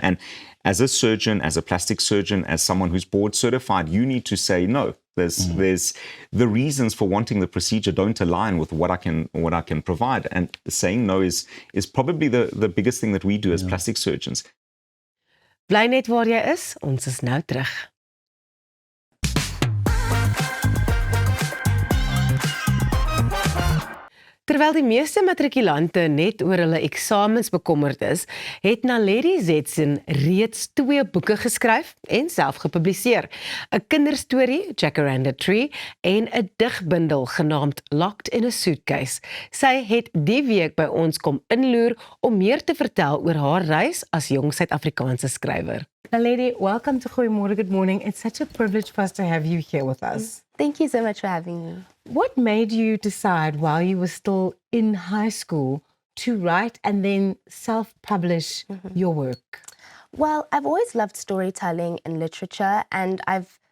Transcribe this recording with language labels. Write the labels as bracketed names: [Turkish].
[English] And as a surgeon, as a plastic surgeon, as someone who's board certified, you need to say no. There's the reasons for wanting the procedure don't align with what I can provide. And saying no is probably the biggest thing that we do as plastic surgeons. [Afrikaans] Bly net waar jy is, ons is nou terug. Terwyl die meeste matrikulante net oor hulle eksamens bekommerd is, het Naledi Zetson reeds 2 boeke geskryf en self gepubliseer. 'n Kinderstorie, Jacaranda Tree, en 'n digbundel genaamd Locked in a Suitcase. Sy het die week by ons kom inloer om meer te vertel oor haar reis as jong Suid-Afrikaanse skrywer. [English] Naledi, welcome to Goeiemorgen, good morning. It's such a privilege for us to have you here with us. Thank you so much for having me. What made you decide while you were still in high school to write and then self-publish your work? Well, I've always loved storytelling and literature, and I've